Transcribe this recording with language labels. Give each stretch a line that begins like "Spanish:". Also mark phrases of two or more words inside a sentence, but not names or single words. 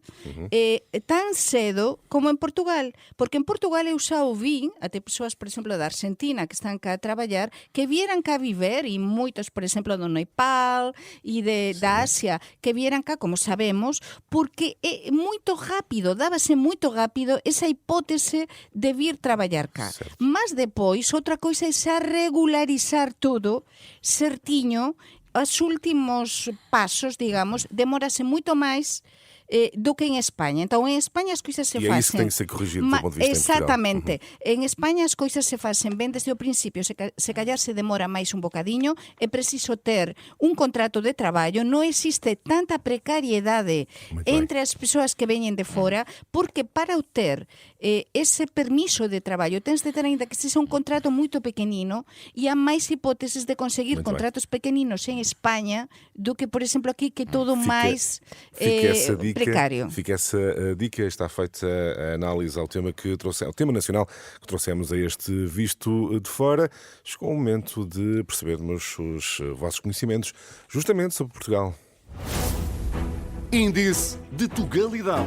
Galician: Tan cedo como en Portugal, porque en Portugal eu xa ouvi até persoas, por exemplo, da Argentina que están cá a traballar, que vieran cá a viver, e moitos, por exemplo, do Nepal e da Asia, que vieran cá, como sabemos, porque é moito rápido, dábase moito rápido esa hipótese de vir traballar cá. Mas depois, outra coisa é xa regularizar todo certiño. Os últimos pasos, digamos, demórase moito máis do que en España. Entón, en España as coisas se facen...
Portuguese: E é isso que tem que ser corrigido do ponto de vista
Galician: Exactamente. En España as coisas se facen ben desde o principio. Se callar se demora máis un bocadiño, é preciso ter un contrato de traballo, non existe tanta precariedade entre as persoas que veñen de fora, porque para obter ese permiso de traballo tens de ter ainda que sexa un contrato moito pequenino, e há máis hipóteses de conseguir contratos pequeninos en España do que, por exemplo, aquí, que todo máis precario.
Portuguese: Fica essa dica, está feita a análise ao tema ao tema nacional que trouxemos a este Visto de Fora. Chegou o momento de percebermos os vossos conhecimentos justamente sobre Portugal. Índice de Tugalidade.